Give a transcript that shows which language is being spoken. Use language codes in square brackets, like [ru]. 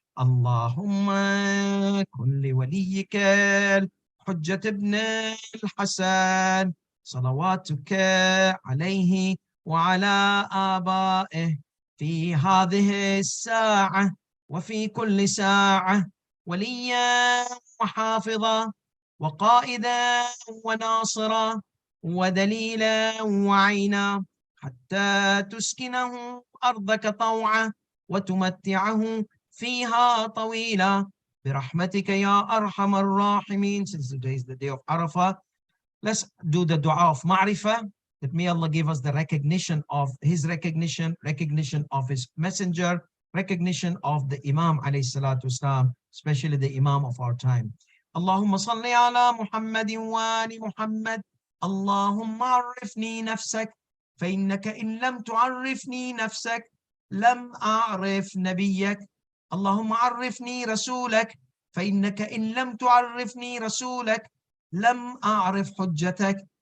[ar] اللهم كن لوليك الحجة ابن الحسن صلواتك عليه وعلى آبائه في هذه الساعة وفي كل ساعة وليا وحافظا وقائدا وناصرا ودليلا وعينا حتى تسكنه أرضك طوعا وتمتعه فيها طويلا برحمتك يا أرحم الراحمين. [en] Since today is the day of Arafa, let's do the dua of Ma'rifah, that may Allah give us the recognition of His recognition, recognition of His messenger, recognition of the Imam alayhi salatu wasalam, especially the Imam of our time. [ar] Allahumma salli ala Muhammadin wa ali Muhammad. Allahumma arifni nafsak, فإنك إن لم تعرفني نفسك لم أعرف نبيك. اللهم عرفني رسولك فإنك إن لم تعرفني رسولك لم أعرف حجتك.